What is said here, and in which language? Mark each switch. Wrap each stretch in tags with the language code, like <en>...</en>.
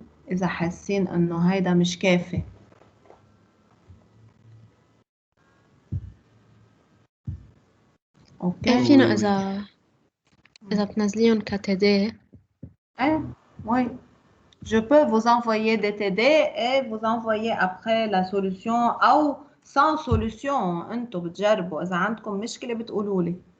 <ar>إذا حاسين إنه هيدا مش كافي. اوكي فينا إذا بتنزليهم كتدي.</ar> <fr>Oui. Je peux vous envoyer des TD et vous envoyer après la solution أو sans solution.</fr> <ar>أنتوا بتجربوا إذا عندكم مشكلة بتقولوا لي.</ar>